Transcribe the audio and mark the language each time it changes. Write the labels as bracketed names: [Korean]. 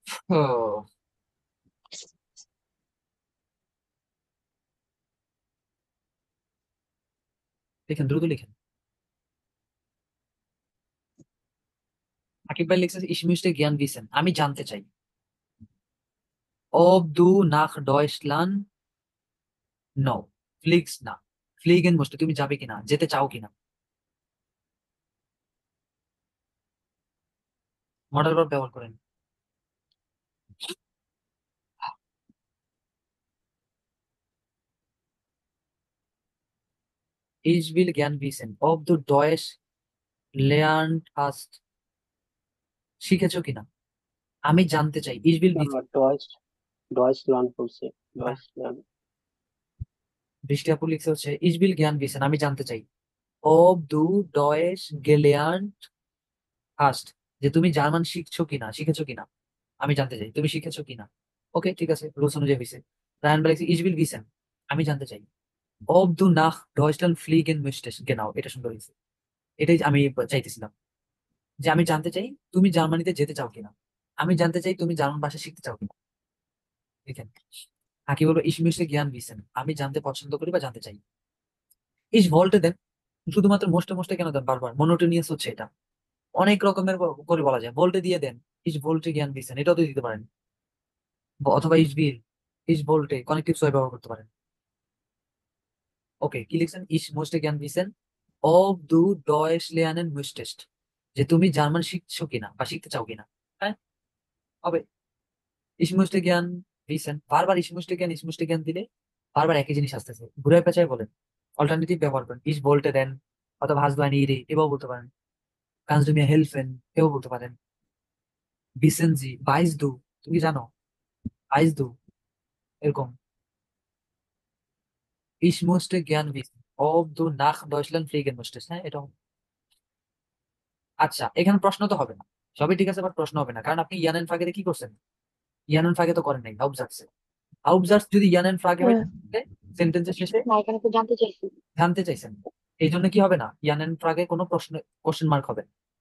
[Bangla] ও, লিখেন, দ্রুত লিখেন। আকিব ভাই লিখছে [German] ich möchte gern wissen, [Bangla] আমি জানতে চাই। [German] ob du nach Deutschland, no, fliegst না, fliegen musst [Bangla] তুমি যাবে কিনা, যেতে চাও কিনা। মডেল ভার্ব ব্যবহার করেন। [German] ich will gern wissen ob du Deutsch lernt hast, [Bangla] শিখেছো কিনা। আমি জানতে চাই [German] ich will wissen, [Bangla] Deutsch Deutsch learn করছে, ডয়েচ লার্ন। বৃষ্টি আপু লিখছে হচ্ছে [German] ich will gern wissen, [Bangla] আমি জানতে চাই [German] ob du Deutsch gelernt hast, [Bangla] যে তুমি জার্মান শিখেছো কিনা, আমি জানতে চাই তুমি শিখেছো কিনা। ওকে, ঠিক আছে, রুলস অনুযায়ী হয়েছে। [German] রায়ান বলেছে ich will wissen, [Bangla] আমি জানতে চাই [German] ob du nach Deutschland fliegen möchtest, genau, [Bangla] এটা সুন্দর হয়েছে। এটাই আমি চাইতেছিলাম, যে আমি জানতে চাই তুমি জার্মানিতে যেতে চাও কিনা, আমি জানতে চাই তুমি জার্মান ভাষা শিখতে চাও কিনা। দেখেন, আঁকি বলবো [German] ich möchte gern wissen, [Bangla] আমি জানতে পছন্দ করি বা জানতে চাই। [German] ich wollte [Bangla] দেন, শুধুমাত্র মোস্টে মোস্টে কেন দেন বারবার? মনোটোনিয়াস হচ্ছে এটা, অনেক রকমের করে বলা যায়। ভোল্টে দিয়ে দেন, [German] ich wollte gern wissen, [Bangla] এটাও তো দিতে পারেন। অথবা ich will, ich wollte connective সহ ব্যবহার করতে পারেন। ওকে, কি লিখছেন? [German] ich möchte gern wissen ob du Deutsch lernen möchtest, [Bangla] যে তুমি জার্মান শিখছো কিনা বা শিখতে চাও কিনা। হ্যাঁ, হবে। [German] ich möchte gern wissen, [Bangla] বারবার ich möchte gern দিলে বারবার একই জিনিস আসতেছে, ঘুরে পেঁচায় বলেন। অল্টারনেটিভ ব্যবহার করেন, ich wollte দেন, অথবা [German] hast du eine Idee, [Bangla] এভাবে বলতে পারেন। [German] kannst du mir helfen, এভাবে বলতে পারেন। wissen Sie, weißt du, [Bangla] তুমি কি জানো, [German] weißt du, এরকম। ich möchte gern wissen ob du nach Deutschland fliegen möchtest, হ্যাঁ, এটা হবে। [Bangla] আচ্ছা, এখানে প্রশ্ন তো হবে না, সবই ঠিক আছে, বাট প্রশ্ন হবে না, কারণ আপনি ইয়ানেন ফ্রাগেতে কি করছেন? ইয়ানেন ফ্রাগে তো করেন নাই, হাউবজার্সে। হাউবজার্স যদি ইয়ানেন ফ্রাগে হয়, হ্যাঁ, সেন্টেন্সের শেষে না, এখানে তো জানতে চাইছি। জানতে চাইছেন, এই জন্য কি হবে না, ইয়ানেন ফ্রাগে কোনো প্রশ্ন, কোশ্চেন মার্ক হবে না।